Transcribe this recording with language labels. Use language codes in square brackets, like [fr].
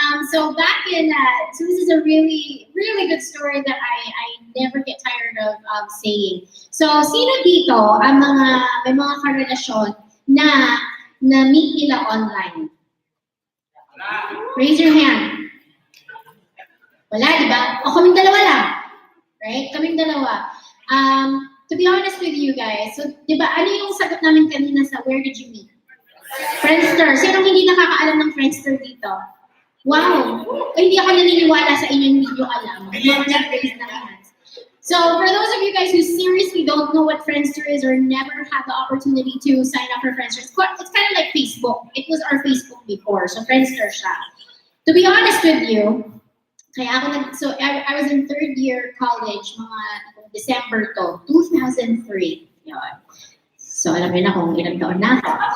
[en] So back in so this is a really good story that I never get tired of saying. [tl] So sino dito ang may mga karelasyon na meet nila online? [en] Raise your hand. [tl] Wala, di ba? O kaming dalawa lang. Right? Kaming dalawa. [en] To be honest with you guys, so [tl] di ba, ano yung sagot namin kanina sa [en] where did you meet? Friendster. [tl] Sinong hindi nakakaalam ng Friendster dito? Wow! Hindi ako naniniwala sa inyo, hindi nyo alam. [en] Raise na hands. So for those of you guys who seriously don't know what Friendster is or never had the opportunity to sign up for Friendster, it's kind of like Facebook. It was our Facebook before, [tl] so Friendster siya. [en] To be honest with you, I was in 3rd year college, mga December to, 2003. [tl] Yun. So alam niyo na kung ilang taon na ako.